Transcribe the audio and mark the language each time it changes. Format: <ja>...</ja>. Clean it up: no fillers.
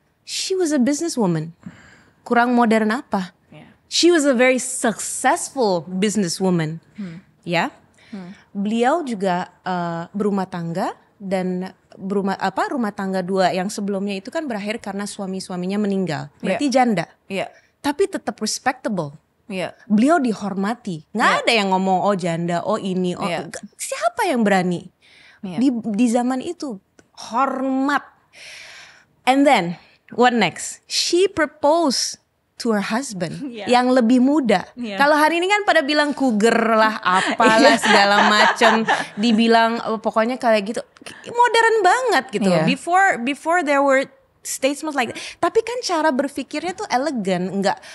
<en>She was a businesswoman.</en> <id>Kurang modern apa?</id> <en>She was a very successful businesswoman, ya.</en> <id>Beliau juga berumah tangga dan rumah tangga dua yang sebelumnya itu kan berakhir karena suaminya meninggal, berarti janda. Iya. Tapi tetap respectable. Iya. Beliau dihormati. Nggak ada yang ngomong oh janda, oh ini, oh Iya. siapa yang berani? Iya. Di zaman itu hormat.</id> <en>And then what next? She proposed to her husband Yeah.</en> <id>yang lebih muda.</id> <en>Yeah.</en> <id>Kalau hari ini kan pada bilang cougar lah, apalah segala macam, dibilang pokoknya kayak gitu, modern banget gitu.</id> <en>Yeah. Before there were statements like that.</en> <id>Tapi kan cara berpikirnya tuh elegan, enggak</id>